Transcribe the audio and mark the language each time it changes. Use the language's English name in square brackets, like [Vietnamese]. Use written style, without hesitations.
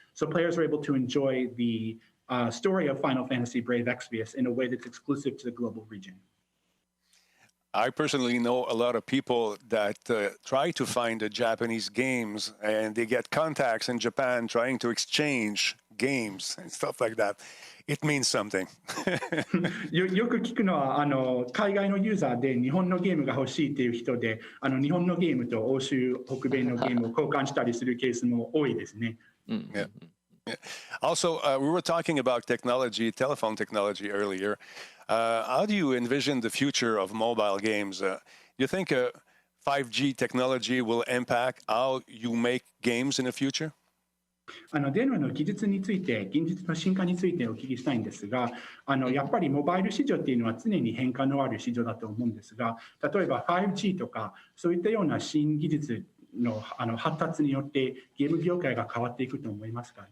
[English] So players are able to enjoy the story of Final Fantasy Brave Exvius in a way that's exclusive to the global region. I personally know a lot of people that try to find the Japanese games and they get contacts in Japan trying to exchange games and stuff like that. It means something. [Japanese] よく聞くのは海外のユーザーで日本のゲームが欲しいっていう人で日本のゲームと欧州北米のゲームを交換したりするケースも多いですね。 [English] Yeah. Also, we were talking about technology, telephone technology earlier. How do you envision the future of mobile games? Do you think 5G technology will impact how you make games in the future? [Japanese] 電話の技術について、現実の進化についてお聞きしたいんですが、やっぱりモバイル市場っていうのは常に変化のある市場だと思うんですが、例えば 5G とかそういったような新技術の発達によってゲーム業界が変わっていくと思いますか？